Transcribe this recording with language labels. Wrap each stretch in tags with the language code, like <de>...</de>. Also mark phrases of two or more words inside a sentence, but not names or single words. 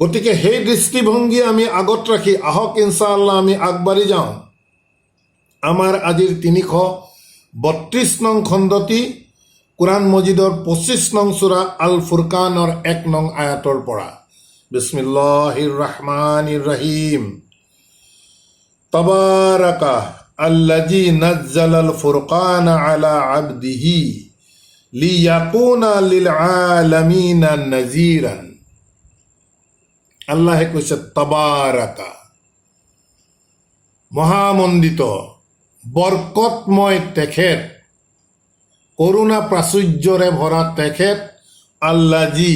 <as>গতিকে সেই দৃষ্টিভংগী আমি আগত ৰাখি আহক ইনশাআল্লাহ আমি আগবাঢ়ি যাওঁ আমাৰ আজিৰ 332 নং খণ্ডটি কুৰাণ মজিদৰ 25 নং সূৰা আল ফুৰকানৰ 1 নং আয়াতৰ পৰা</as> <ar>بسم الله الرحمن الرحيم تبارك الذي نزل الفرقان على عبده ليكون للعالمين نذيرا</ar> <as>আল্লাহে কৈছে</as> <ar>তাবাৰাকা</ar> <as>মহামণ্ডিত বৰকতময় তেখেত করুণা প্রাচুৰ্যৰে ভৰা তেখেত আল্লাযী</as>